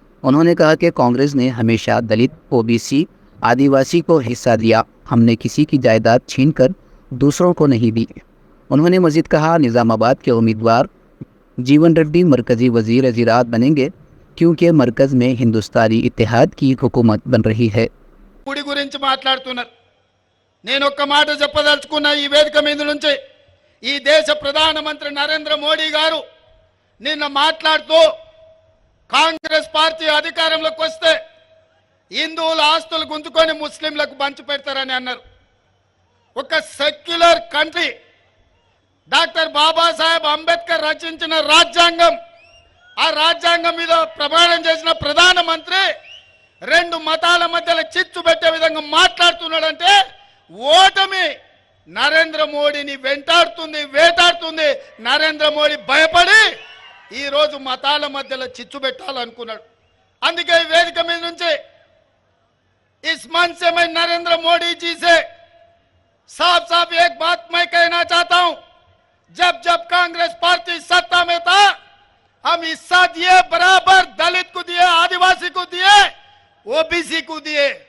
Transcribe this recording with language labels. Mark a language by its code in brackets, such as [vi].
[hi] उन्होंने कहा कि कांग्रेस ने हमेशा दलित, ओबीसी, आदिवासी को हिस्सा दिया, हमने किसी की जायदाद छीनकर दूसरों को नहीं दी। उन्होंने मज़ीद कहा, निज़ामाबाद के उम्मीदवार जीवन रेड्डी मरकज़ी वज़ीर ज़राअत बनेंगे क्योंकि मरकज़ में हिंदुस्तानी इत्तेहाद की हुकूमत बन रही है। [te] గుడి గురించి మాట్లాడుతున్నారు. నేను ఒక్క మాట చెప్పదలుచుకున్న ఈ వేదిక మీద నుంచి ఈ దేశ ప్రధానమంత్రి నరేంద్ర మోడీ గారు నిన్న మాట్లాడుతూ కాంగ్రెస్ పార్టీ అధికారంలోకి వస్తే హిందువుల ఆస్తులు గుంజుకొని ముస్లింలకు పంచి పెడతారని అన్నారు. ఒక secular country doctor Babasaheb Ambedkar రచించిన రాజ్యాంగం, ఆ రాజ్యాంగం మీద ప్రమాణం చేసిన ప్రధానమంత్రి రెండు మతాల మధ్యలో చిచ్చు పెట్టే విధంగా మాట్లాడుతున్నాడంటే ఓటమి నరేంద్ర మోడీని వెంటాడుతుంది, వేటాడుతుంది. నరేంద్ర మోడీ భయపడి ఈ రోజు మతాల మధ్యలో చిచ్చు పెట్టాలనుకున్నాడు. అందుకే ఈ వేదిక మీద నుంచి [hi] इस मंच से मैं नरेंद्र मोदी जी से साफ साफ एक बात मैं कहना चाहता हूं, जब जब कांग्रेस पार्टी सत्ता में था हम हिस्सा दिए, बराबर दलित को दिए, आदिवासी को दिए, ओबीसी को दिए।